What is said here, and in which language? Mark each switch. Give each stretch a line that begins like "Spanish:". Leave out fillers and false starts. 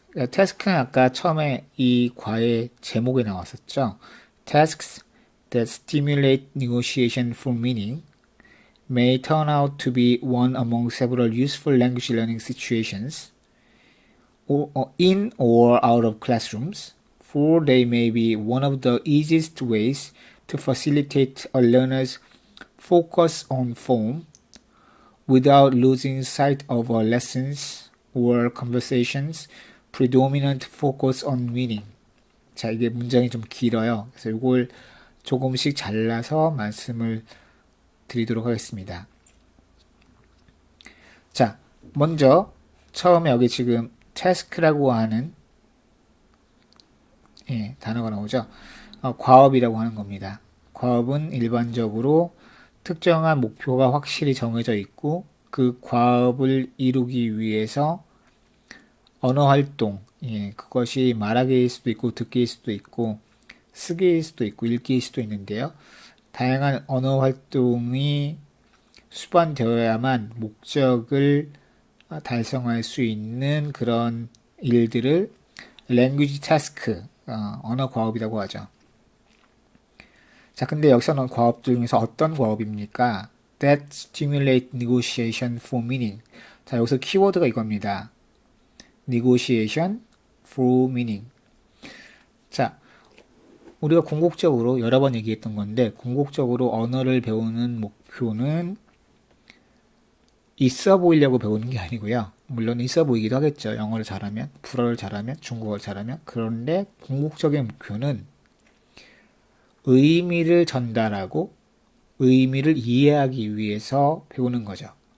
Korean: 태스크는 아까 처음에 이 과의 제목에 나왔었죠.
English: Tasks that stimulate negotiation for meaning may turn out to be one among several useful language learning situations in or out of classrooms. For they may be one of the easiest ways to facilitate a learner's focus on form without losing sight of a lessons or conversations predominant focus on meaning.
Korean: 자, 이게 문장이 좀 길어요. 그래서 이걸 조금씩 잘라서 말씀을 드리도록 하겠습니다. 자, 먼저 처음에 여기 지금 task라고 하는 단어가 나오죠. 과업이라고 하는 겁니다. 과업은 일반적으로 특정한 목표가 확실히 정해져 있고 그 과업을 이루기 위해서 언어 활동, 그것이 말하기일 수도 있고 듣기일 수도 있고 쓰기일 수도 있고 읽기일 수도 있는데요. 다양한 언어 활동이 수반되어야만 목적을 달성할 수 있는 그런 일들을 language task, 언어 과업이라고 하죠. 자, 근데 여기서는 과업 중에서 어떤 과업입니까?
English: That stimulate negotiation for meaning.
Korean: 자, 여기서 키워드가 이겁니다.
English: negotiation for meaning.
Korean: 자, 우리가 궁극적으로 여러 번 얘기했던 건데, 궁극적으로 언어를 배우는 목표는 있어 보이려고 배우는 게 아니고요. 물론 있어 보이기도 하겠죠. 영어를 잘하면, 불어를 잘하면, 중국어를 잘하면. 그런데 궁극적인 목표는 의미를 전달하고 의미를 이해하기 위해서 배우는 거죠.